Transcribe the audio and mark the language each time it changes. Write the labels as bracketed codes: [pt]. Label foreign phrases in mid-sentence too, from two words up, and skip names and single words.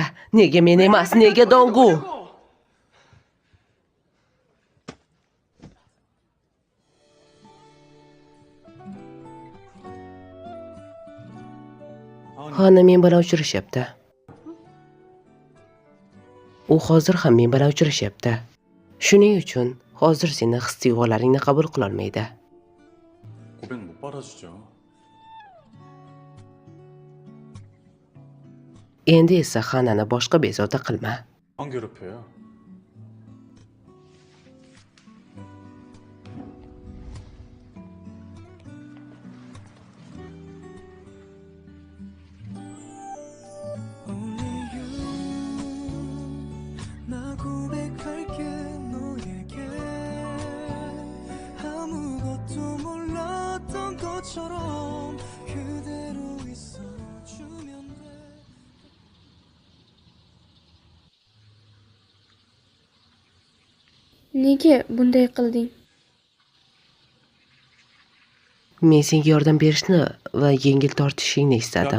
[uz] Nega men emas, nega Dongu? Xona men bilan uchrashyapti. U hozir ham men bilan uchrashyapti. Shuning uchun hozir seni his-tuyg'ularingni qabul qila olmaydi. [ko] 고백 못 받아주죠. [uz] Endi esa Xanani boshqa bezovta qilma. [ko] 안 괴롭혀요. [en] Only you [ko] 나 고백할게 너에게 아무것도 몰랐던 것처럼 그대로 있어주면 돼 [uz] Nega bunday qilding? Men senga yordam berishni va yengil tortishingni istadim.